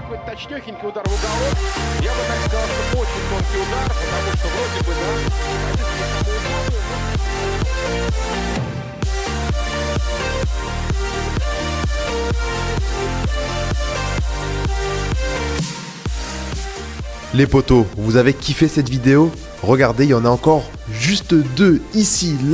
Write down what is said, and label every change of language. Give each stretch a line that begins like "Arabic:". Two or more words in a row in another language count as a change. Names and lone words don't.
Russian: точнёхенький удар в уголок. Я бы так сказал, что очень тонкий удар, потому что вроде бы,
French: Les potos, vous avez kiffé cette vidéo? Regardez, il y en a encore juste 2 ici, là.